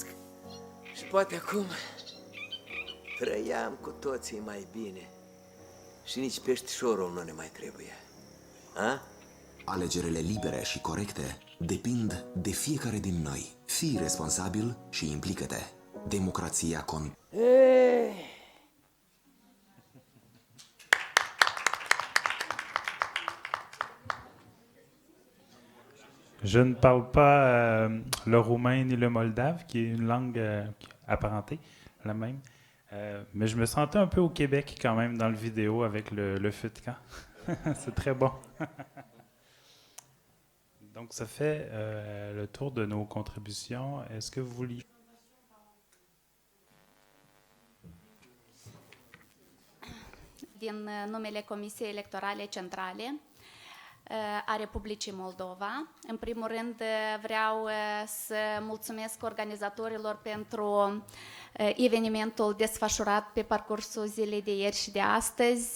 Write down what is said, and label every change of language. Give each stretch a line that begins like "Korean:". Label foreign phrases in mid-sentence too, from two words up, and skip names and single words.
Romanian: Și poate acum trăiam cu toții mai bine și nici peștișorul nu ne mai trebuie. A? Alegerile libere și corecte depind de fiecare din noi. Fii responsabil și implică-te. Democrația
French: Je ne parle pas le roumain ni le moldave, qui est une langue apparentée, la même. Mais je me sentais un peu au Québec quand même dans le vidéo avec le feu de camp. C'est très bon. Donc, ça fait le tour de nos contributions. Est-ce que vous vouliez...
Romanian: Din numele Comisiei Electorale Centrale a Republicii Moldova. În primul rând vreau să mulțumesc organizatorilor pentru evenimentul desfășurat pe parcursul zilei de ieri și de astăzi.